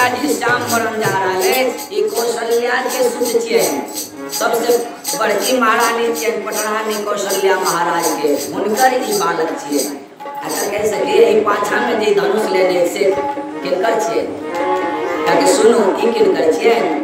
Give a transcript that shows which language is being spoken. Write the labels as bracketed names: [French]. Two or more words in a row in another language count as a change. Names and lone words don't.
[Maithili] जी श्याम वरण जा रहा है ये कौशल्या के सुत छिए, सबसे बड़की महारानी छिए पटरानी कौशल्या महाराज के हुनकर ई बालक छिए। अगर कह सके ई पाछा में जे धनुष लेने से किनकर छिए ताकि सुनो ई किनकर छिए।